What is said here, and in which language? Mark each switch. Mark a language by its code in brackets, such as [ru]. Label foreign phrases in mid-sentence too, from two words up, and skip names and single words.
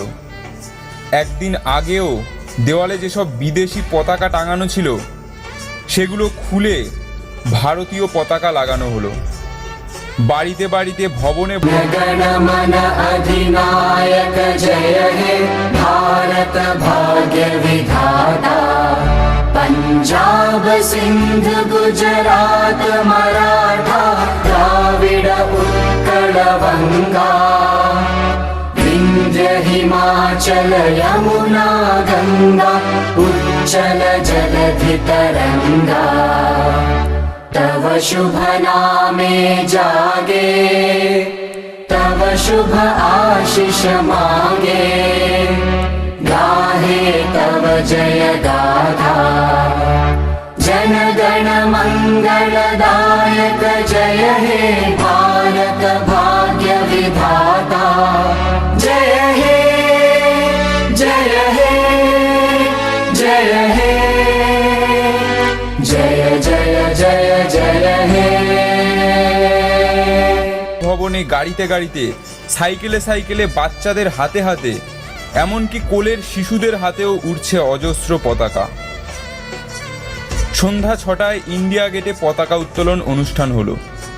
[bn] একদিন আগেও দেওয়ালে যেসব বিদেশি পতাকা টাঙানো ছিল, সেগুলো খুলে ভারতীয় পতাকা লাগানো হলো। বাড়িতে বাড়িতে, ভবনে গণমন অধিনায়ক জয় হে ভারত ভাগ্য বিধাতা। পঞ্জাব সিন্ধু গুজরাট মরাঠা দ্রাবিড় উৎকল বঙ্গ। বিন্ধ্য হিমাচল যমুনা গঙ্গা উচ্ছল জলধি তরঙ্গ। তব শুভ নামে জাগে, তব শুভ আশিস মাগে। গাহে তব জয় গাথা, জন গণ মঙ্গলদায়ক জয় হে ভারত ভাগ্য বিধাতা। জয় হে জয় হে জয় হে জয় জয় জয় জয় হে। ভবনে, গাড়িতে গাড়িতে, সাইকেলে সাইকেলে, বাচ্চাদের হাতে হাতে, এমনকি কোলের শিশুদের হাতেও উড়ছে অজস্র পতাকা। সন্ধ্যা 6টায় ইন্ডিয়া গেটে পতাকা উত্তোলন অনুষ্ঠান হলো।